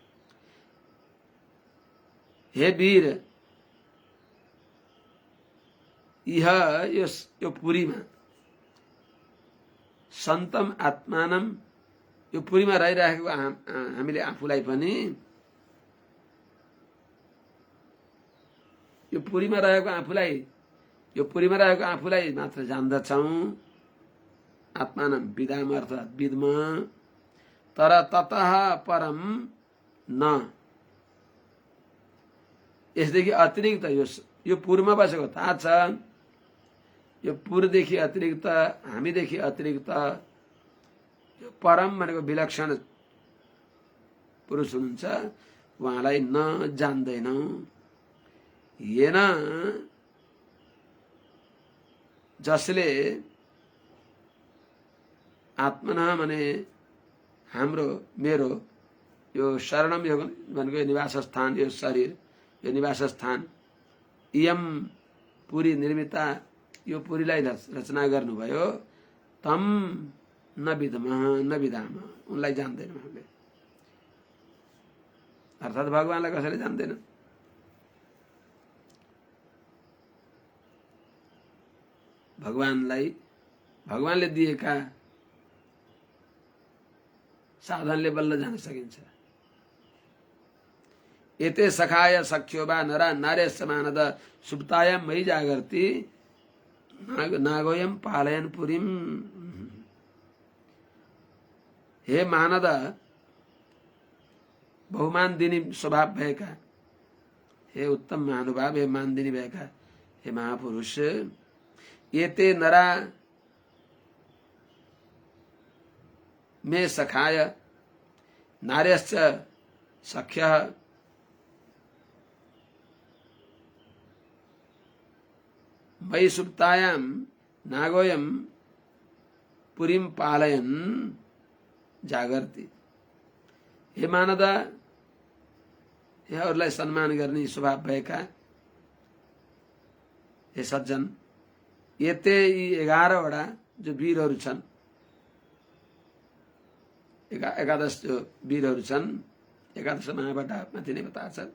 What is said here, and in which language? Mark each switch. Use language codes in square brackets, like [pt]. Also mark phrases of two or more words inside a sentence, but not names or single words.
[ne] हे वीर, इह यो पुरीमा [sa] सन्तम आत्मानम, [ne] यो पुरीमा रहिरहेको हामीले आफूलाई पनि, यो पुरीमा रहेको आफूलाई मात्र जान्दछौँ। [sa] आत्मानम विदाम अर्थात विद्मा, तर ततः परम न, [ne] यसदेखि अतिरिक्त यो पुरमा बसेको थाहा छ। यो पुरदेखि अतिरिक्त, हामीदेखि अतिरिक्त यो परम भनेको विलक्षण पुरुष हुनुहुन्छ, उहाँलाई न जान्दैनौँ। येन, जसले आत्मना माने हाम्रो मेरो यो शरणम यो भनेको निवास स्थान, यो शरीर, यो निवास स्थान, [sa] इयम पुरी निर्मिता, [ne] यो पुरीलाई रचना गर्नुभयो। [sa] तम न विदाम, [ne] उनलाई जान्दैनौँ हामीले। अर्थात् भगवानलाई कसैले जान्दैन। भगवानले दिएका साधनले बल्ल जान सकिन्छ। [sa] एते सखाय सख्यो वा नरा नारे समानद सुप्तायां मयि जागर्ति नागोयम पालयन पुरीम। [ne] हे मानद, बहुमान दिनी स्वभाव भएका, हे उत्तम महानुभाव, हे मानदिनी भएका हे महापुरुष, [sa] एते नरा मे सखाय नार्यश्च सख्यः मयि सुप्तायां नागोयम पुरीम पालयन जागर्ति। [ne] हे मानद, हे अरूलाई सम्मान गर्ने स्वभाव भएका हे सज्जन, यते यी 11 वटा जो वीरहरू छन्, एकादश जो वीरहरू छन्, एकादश महाबाट माथि नै बताएको छ।